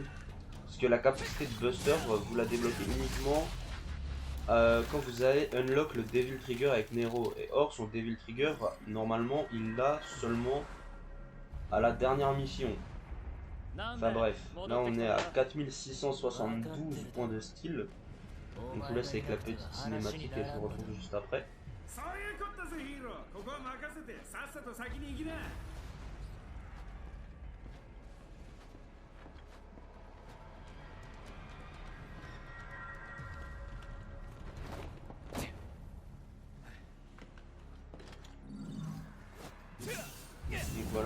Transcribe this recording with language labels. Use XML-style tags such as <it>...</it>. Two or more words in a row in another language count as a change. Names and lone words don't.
<fr>Parce que la capacité de buster vous la débloquez uniquement quand vous allez unlock le Devil Trigger avec Nero. Et or son Devil Trigger normalement il l'a seulement à la dernière mission. Enfin bref, là on est à 4672 points de style. Donc je vous laisse avec la petite cinématique et je vous retrouve juste après.</fr> <ja>そういうことだぜヒーロー。ここは任せてさっさと先に行きな。</ja> <fr>Et voilà.</fr>